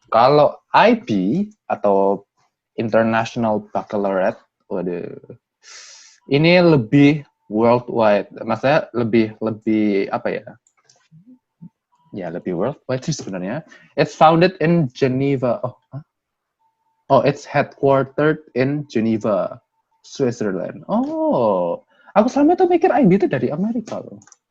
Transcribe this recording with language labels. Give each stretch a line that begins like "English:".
Indonesian: Kalau IB atau International Baccalaureate, waduh, ini lebih worldwide. Maksudnya lebih apa ya? Ya, lebih worldwide sih sebenarnya.
English: It's founded in Geneva. Oh, it's headquartered in Geneva, Switzerland.
Indonesian: Oh, aku selama itu mikir IB itu dari Amerika loh.